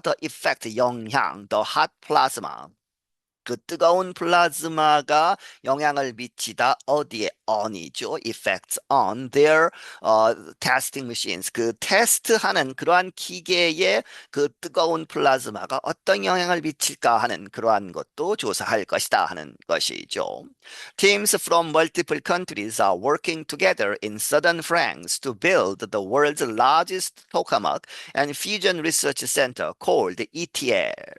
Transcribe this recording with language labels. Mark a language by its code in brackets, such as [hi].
[en] the effect [ko] 영향 [en] the hot plasma [ko] 그 뜨거운 플라즈마가 영향을 미치다 어디에 on이죠. [en] effects on their testing machines. [ko] 그 테스트하는 그러한 기계에 그 뜨거운 플라즈마가 어떤 영향을 미칠까 하는 그러한 것도 조사할 것이다 하는 것이죠. [en] Teams from multiple countries are working together in southern France to build the world's largest tokamak and fusion research center called ETL.